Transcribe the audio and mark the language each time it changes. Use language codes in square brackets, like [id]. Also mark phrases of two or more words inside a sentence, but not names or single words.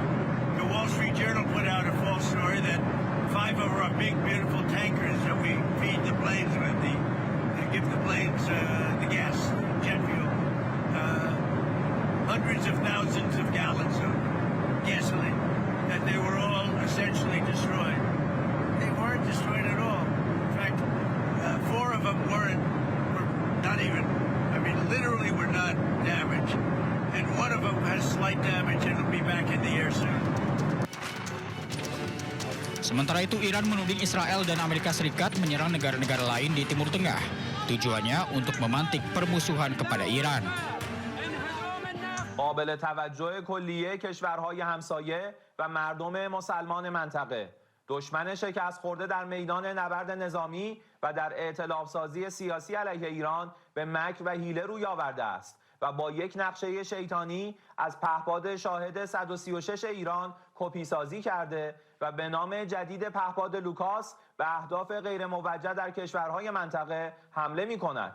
[en] The Wall Street Journal put out a false story that 5 of our big, beautiful tankers that we feed the planes with, give the planes the gas, jet fuel, hundreds of thousands of gallons of gasoline, that they were all essentially destroyed. They weren't destroyed at all. In fact, 4 of them were not even, literally were not damaged. And 1 of them has slight damage and will be back in the air soon. [id] Sementara itu, Iran menuding Israel dan Amerika Serikat menyerang negara-negara lain di Timur Tengah. Tujuannya untuk memantik permusuhan kepada Iran. [fa] قابل توجه کلیه کشورهای همسایه و مردم مسلمان منطقه. دشمن شکست خورده در میدان نبرد نظامی و در ائتلاف سازی سیاسی علیه ایران به مکر و حیله روی آورده است و با یک نقشه شیطانی از پهپاد شاهد 136 ایران کپی سازی کرده و به نام جدید پهپاد لوکاس به اهداف غیر موجه در کشورهای منطقه حمله می کند.